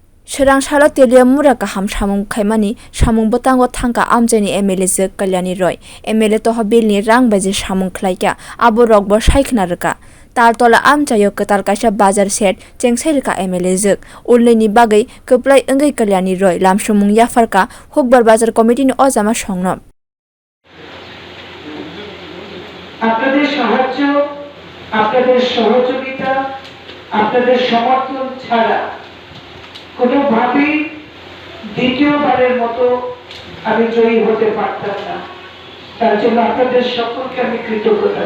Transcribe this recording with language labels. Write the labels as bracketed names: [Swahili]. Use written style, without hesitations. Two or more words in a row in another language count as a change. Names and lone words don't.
[Kok Borok] Shirang Telia Muraka Ham Shamung Kaimani, Shamung Botango Tanka Amjani MLZ Kalyani Roy, MLA Toha Bilni Rang Bazi Shamung Klaika, Abu Rogbo Shaiknaraka. Tartola Amchayo Katarkasha Bazar set, Chengserika MLZ, Uleni Bagay, Kuplai Ungai Kalyani Roy, Lamshumung Yafarka, Hukbar Bazar Committee in Ozama Shongnop. [Bangla] আপনাদের সাহায্য আপনাদের সহযোগিতা আপনাদের সমর্থন ছাড়া কোনোভাবেই দ্বিতীয়বারের মতো আমি জয়ী হতে পারতাম না তার জন্য আপনাদের সকলকে আমি কৃতজ্ঞতা